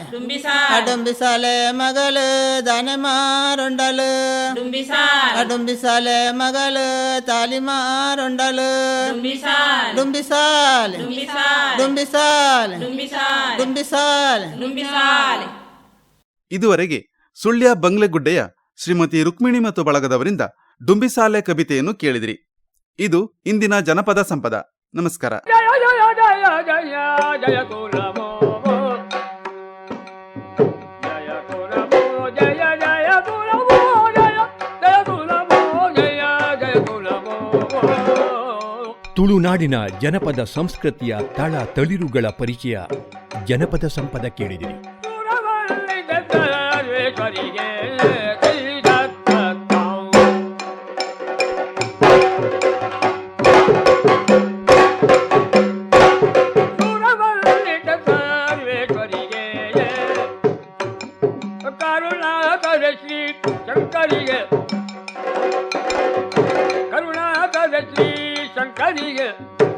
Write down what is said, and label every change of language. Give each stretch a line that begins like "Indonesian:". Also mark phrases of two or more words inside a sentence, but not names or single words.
Tulu: ಡುಂಬಿಸಾಲೆ ಡುಂಬಿಸಾಲೆ ಮಗಳು ದಾನೆ ಮಾರೊಂಡಲು ಡುಂಬಿಸಾಲೆ ಡುಂಬಿಸಾಲೆ ಮಗಳು ತಾಲಿ ಮಾರೊಂಡಲು ಡುಂಬಿಸಾಲೆ ಡುಂಬಿಸಾಲೆ ಡುಂಬಿಸಾಲೆ ಡುಂಬಿಸಾಲೆ ಡುಂಬಿಸಾಲೆ ಡುಂಬಿಸಾಲೆ ಡುಂಬಿಸಾಲೆ.
Kannada: ಇದುವರೆಗೆ ಸುಳ್ಯ ಬಂಗ್ಲೆಗುಡ್ಡೆಯ ಶ್ರೀಮತಿ ರುಕ್ಮಿಣಿ ಮತ್ತು ಬಳಗದವರಿಂದ ಡುಂಬಿಸಾಲೆ ಕವಿತೆಯನ್ನು ಕೇಳಿದಿರಿ. ಇದು ಇಂದಿನ ಜನಪದ ಸಂಪದ. ನಮಸ್ಕಾರ. ಜಯ ಜಯ ಜಯ ಜಯ ಜಯ ಕುಲಮೋ ಜಯ ಕುಲಮೋ ಜಯ ಜಯ ಕುಲಮೋ ಜಯ ಜಯ ಕುಲಮೋ ಜಯ ಜಯ ಕುಲಮೋ. ತುಳುನಾಡಿನ ಜನಪದ ಸಂಸ್ಕೃತಿಯ ತಳ ತಳಿರುಗಳ ಪರಿಚಯ ಜನಪದ ಸಂಪದ ಕೇಳಿದಿರಿ. ಸುರವಲ್ಲಿದ್ದ ಸರ್ವೇಶ್ವರಿಗೆ ಕರುಣಾಕರ ಶ್ರೀ ಶಂಕರಿಗೆ ಕರುಣಾಕರ ಶ್ರೀ ಶಂಕರಿಗೆ